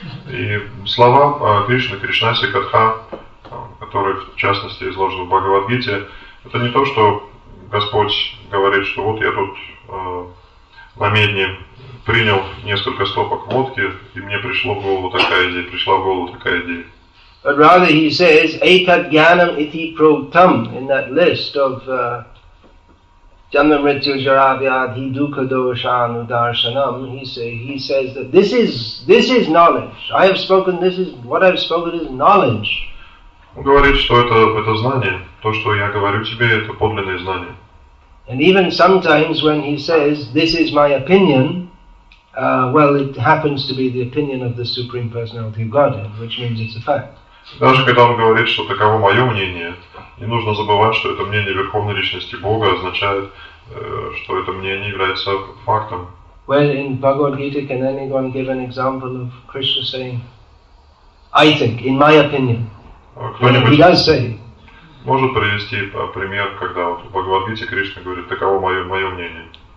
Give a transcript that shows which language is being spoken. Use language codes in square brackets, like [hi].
[ru] И слова Кришны, Кришнаси Катха, которые в частности изложены в Бхагавад-гите, это не то, что Господь говорит, что вот я тут на медне принял несколько стопок водки, и мне пришла в голову такая идея. [en] But rather he says, [sa] Etat Jnanam iti proktam, [en] in that list of [sa] Janma Mrityu Jaravyadhi Dukkha Doshanu Darshanam, [en] he says that this is knowledge. What I've spoken is knowledge. [ru] Он говорит, что это знание, то, что я говорю тебе, это подлинное знание. [en] And even sometimes when he says, this is my opinion, it happens to be the opinion of the Supreme Personality of Godhead, which means it's a fact. [ru] Даже когда он говорит, что таково мое мнение, не нужно забывать, что это мнение Верховной Личности Бога означает, что это мнение является фактом. [en] Well, in Bhagavad Gita, can anyone give an example of Krishna saying, I think, in my opinion? He does say. [ru] Может привести пример, когда вот в Бхагавад-гите Кришна говорит, таково мое мнение.